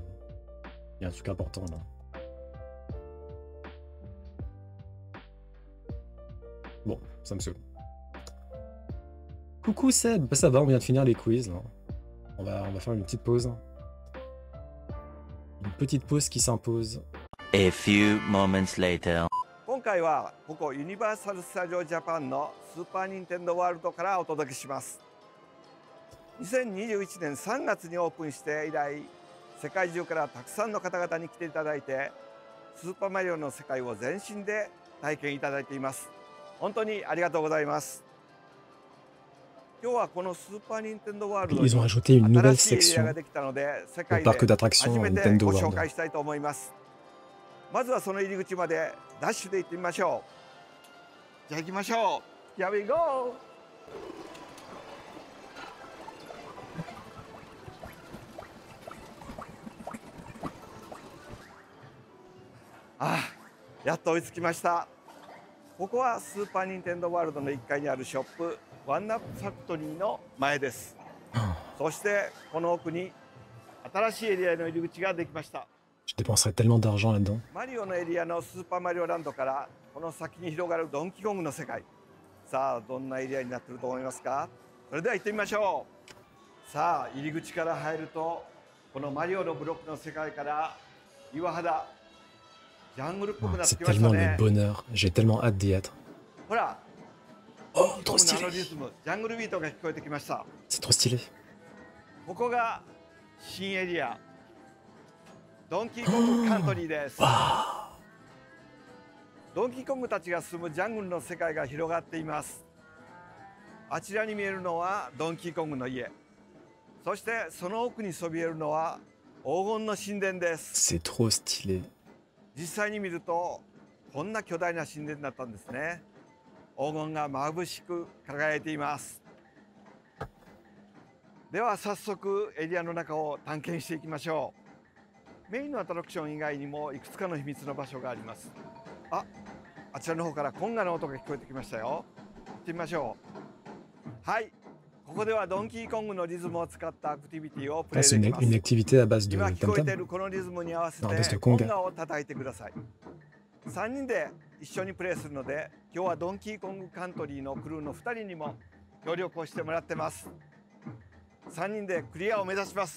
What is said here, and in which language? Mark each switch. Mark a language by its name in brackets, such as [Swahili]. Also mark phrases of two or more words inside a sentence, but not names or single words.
[French] Il y a un truc important là. Bon, ça me saoule. Coucou Seb, ça va, on vient de finir les quiz là. On va faire une petite pause. Une petite pause qui s'impose. [English] A few moments later. [Japanese] 今回はここユニバーサル・スタジオ・ジャパンのスーパー・ニンテンドー・ワールドからお届けします。2021年3月にオープンして以来、世界中からたくさんの方々に来ていただいて、スーパーマリオの世界を全身で体験いただいています。本当にありがとうございます。今日はこのスーパー・ニンテンドー・ワールドに [French] Ils ont ajouté une nouvelle [Japanese] 新しいエリア [French] section [Japanese] ができたので、世 [French] au [Japanese] 界で [French] parc d'attractions [Japanese] 初めて Nintendo ご紹 World. 介したいと思います。まずはその入り口までダッシュで行ってみましょう。じゃあ行きましょう。 [English] Here we go! [Japanese] あ、やっと追いつきました。ここはスーパー・ニンテンドー・ワールドの1階にあるショップワンナップファクトリーの前です。そしてこの奥に新しいエリアの入り口ができました。 [French] Je dépenserais tellement d'argent là-dedans. [Japanese] マリオのエリアのスーパーマリオランドからこの先に広がるドンキーコングの世界。さあどんなエリアになっていると思いますか？それでは行ってみましょう。さあ入り口から入るとこのマリオのブロックの世界から岩肌ジャングルっぽくなって [French] C'est [Japanese] きました [French] tellement [Japanese] ね。 [French] le bonheur. J'ai tellement hâte d'y être. [Japanese] ほら、 Oh, ドン [French] trop [Japanese] キーコングの [French] stylé. [Japanese] リズム、ジャングルビートが聞こえてきました。 [French] C'est trop stylé. [Japanese] ここが新エリアドンキーコングカントリーです。ドンキーコングたちが住むジャングルの世界が広がっています。あちらに見えるのはドンキーコングの家。そしてその奥にそびえるのは黄金の神殿です。 [French] C'est trop stylé. [Japanese] 実際に見るとこんな巨大な神殿だったんですね。黄金が眩しく輝いています。では早速エリアの中を探検していきましょう。メインのアトラクション以外にもいくつかの秘密の場所があります。あちらの方からコンガの音が聞こえてきましたよ。行ってみましょう。はい、ここではドンキーコングのリズムを使ったアクティビティをプレイ [French] C'est [Japanese] できます。 [French] une activité à base de [Japanese] 今聞こえてい [French] tam-tam. [Japanese] るこのリズムに合わせて [French] Non, base de [Japanese] コン [French] conga. [Japanese] ガを叩いてください。3人で一緒にプレイするので、今日はドンキーコングカントリーのクルーの2人にも協力をしてもらってます。3人でクリアを目指します。